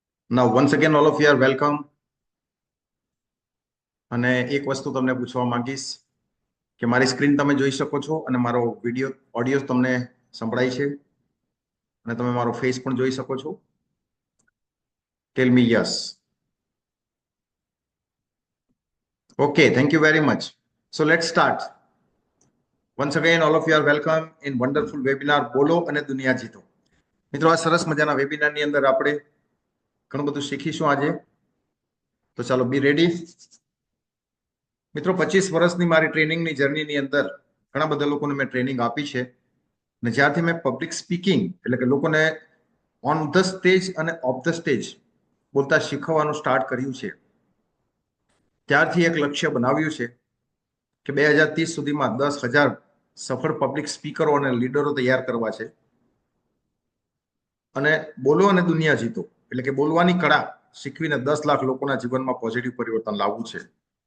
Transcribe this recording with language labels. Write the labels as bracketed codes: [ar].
[en] Now, once again, all of you are welcome. [gu] અને એક વસ્તુ તમને પૂછવા માંગીશ કે મારી સ્ક્રીન તમે જોઈ શકો છો અને મારો વિડીયો ઓડિયો તમને સંભળાય છે અને તમે મારો ફેસ પણ જોઈ શકો છો. [en] Tell me yes. Okay, thank you very much. So let's start. Once again, all of you are welcome in wonderful webinar [gu] બોલો અને દુનિયા જીતો. મિત્રો, આ સરસ મજાના વેબિનારની અંદર આપણે ઘણું બધું શીખીશું આજે. તો ચાલો બી રેડી. મિત્રો, 25 વર્ષની મારી ટ્રેનિંગની જર્નીની અંદર ઘણા બધા લોકોને મેં ટ્રેનિંગ આપી છે અને જ્યારથી મેં પબ્લિક સ્પીકિંગ એટલે કે લોકોને ઓન ધ સ્ટેજ અને ઓફ ધ સ્ટેજ બોલતા શીખવવાનું સ્ટાર્ટ કર્યું છે ત્યારથી એક લક્ષ્ય બનાવ્યું છે કે 2030 સુધીમાં 10,000 સફળ પબ્લિક સ્પીકરો અને લીડરો તૈયાર કરવા છે અને બોલો અને દુનિયા જીતો એટલે કે બોલવાની કળા શીખવીને 10 લાખ લોકોના જીવનમાં પોઝિટિવ પરિવર્તન લાવવું છે.